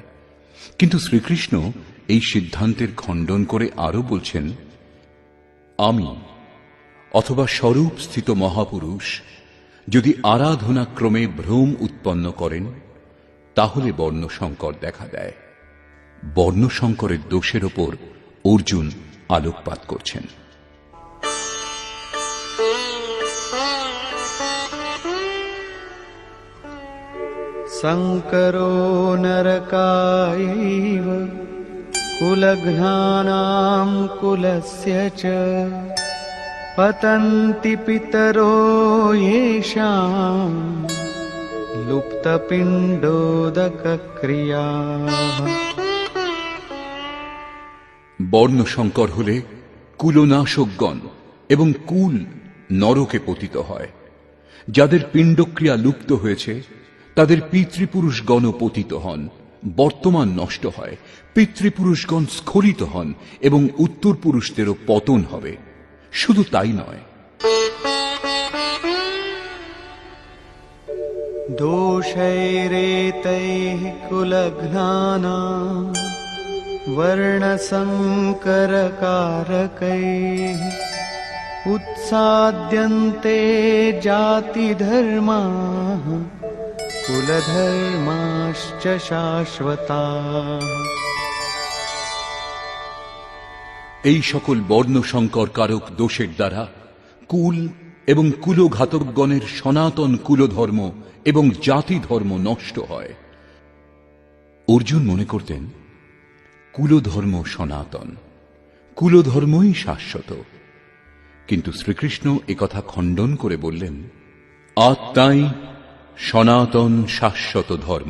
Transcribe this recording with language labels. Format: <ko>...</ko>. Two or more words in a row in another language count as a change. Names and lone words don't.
<bn>কিন্তু শ্রীকৃষ্ণ এই সিদ্ধান্তের খণ্ডন করে আরো বলছেন, আমি অথবা স্বরূপ স্থিত মহাপুরুষ যদি আরাধনা ক্রমে ভ্রম উৎপন্ন করেন, তাহলে বর্ণসংকর দেখা দেয়। বর্ণসংকরের দোষের ওপর অর্জুন আলোকপাত করছেন।</bn> <sa>संकरो नरकायैव कुलघ्नानां कुलस्य च पतन्ति पितरो येषाम् लुप्तपिण्डोदकक्रियाः।</sa> <bn>বর্ণ সংকর হলে কুলনাশকগণ এবং কুল নরকে পতিত হয়। যাদের পিণ্ডক্রিয়া লুপ্ত হয়েছে তাদের পিতৃপুরুষগণ পতিত হন, বর্তমান নষ্ট হয়, পিতৃপুরুষগণ স্খলিত হন এবং উত্তর পুরুষদেরও পতন হবে। শুধু তাই নয়,</bn> <sa>दोषैरेतैः कुलघ्नानाम् वर्णसङ्करकारकैः उत्साद्यन्ते जातिधर्माः कुलधर्माश्च शाश्वताः।</sa> <bn>এই সকল বর্ণ সংকর কারক দোষের দ্বারা কুল এবং কুলঘাতকগণের সনাতন কুলধর্ম এবং জাতি ধর্ম নষ্ট হয়। অর্জুন মনে করতেন কুলধর্ম সনাতন, কুলধর্মই শাশ্বত, কিন্তু শ্রীকৃষ্ণ একথা খণ্ডন করে বললেন, আত্মাই সনাতন শাশ্বত ধর্ম।</bn>